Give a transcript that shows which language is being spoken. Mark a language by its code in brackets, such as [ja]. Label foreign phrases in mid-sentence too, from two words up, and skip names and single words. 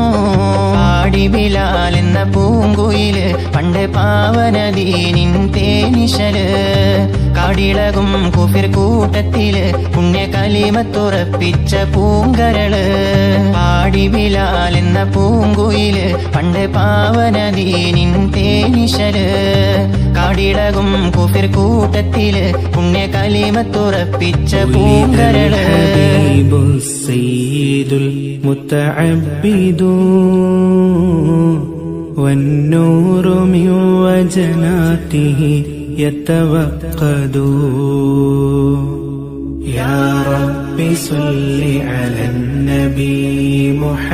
[ml] പാടി ബിലാൽ എന്ന പൂങ്കുയില് പണ്ട് പാവനദീനിൻ തേനിശല് കാടിളകും കുഫിർ കൂട്ടത്തില് പുണ്യ കലിമത്തുറപ്പിച്ച പൂങ്കരള് പാടി ബിലാൽ എന്ന പൂങ്കുയില് പണ്ട് പാവനദീനിൻ തേനിശല് കാടിളകും കുഫിർ കൂട്ടത്തില് പുണ്യ കലിമത്തുറപ്പിച്ച പൂങ്കരള് [ar] والنور من وجناته يتوقد يا رب صل على النبي محمد